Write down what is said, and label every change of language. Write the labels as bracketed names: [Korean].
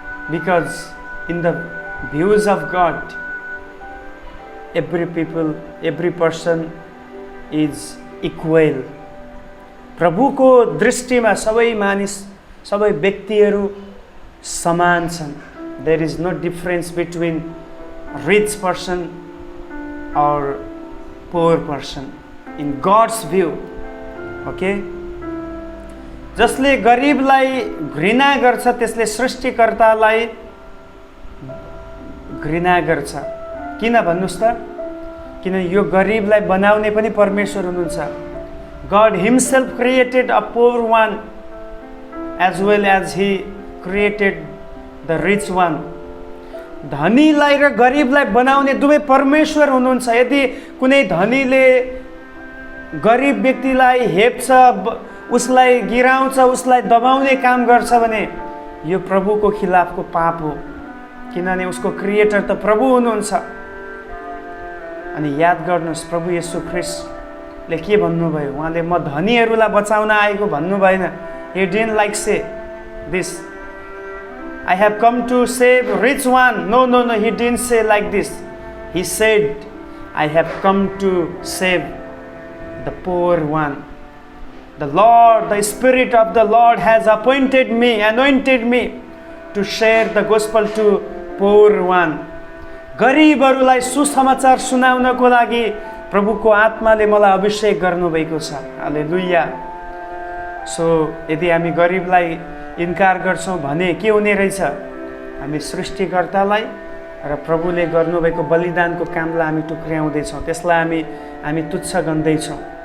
[English] Because in the views of God every person is equal. [Nepali] प्रभुको दृष्टिमा सबै मानिस, सबै व्यक्तिहरू समान छन्। [English] There is no difference between rich person or poor person in God's view. Okay? [Nepali] जसले गरिबलाई घृणा गर्छ त्यसले सृष्टिकर्तालाई घृणा गर्छ। किन भन्नुहोस् त? किन यो गरिबलाई बनाउने पनि परमेश्वर हुनुहुन्छ। [English] God himself created a poor one as well as he created the rich one. [Nepali] धनीलाई र गरिबलाई बनाउने दुवै परमेश्वर हुनुहुन्छ। यदि कुनै धनीले गरिब व्यक्तिलाई हेप्छ, उसलाई गिराउँछ, उसलाई दबाउने काम गर्छ भने यो प्रभुको खिलाफको पाप हो, किनभने उसको क्रिएटर त प्रभु हुनुहुन्छ। अनि याद गर्नुहोस्, प्रभु येशू ख्रीष्टले के भन्नुभयो? उहाँले म धनीहरूलाई बचाउन आएको भन्नु भएन। [English] He didn't like say this, I have come to save rich one. No, he didn't say like this. He said, I have come to save the poor one. The Lord, the Spirit of the Lord has anointed me to share the gospel to poor one. [Nepali] गरिबहरूलाई सुसमाचार सुनाउनको लागि प्रभुको आत्माले मलाई अभिषेक गर्नुभएको छ। हालेलुया। So यदि हामी गरिबलाई इन्कार गर्छौँ भने के हुने रहेछ? हामी सृष्टिकर्तालाई र प्रभुले गर्नुभएको बलिदानको कामलाई हामी टुक्र्याउँदैछौँ, त्यसलाई हामी तुच्छ गन्दैछौँ।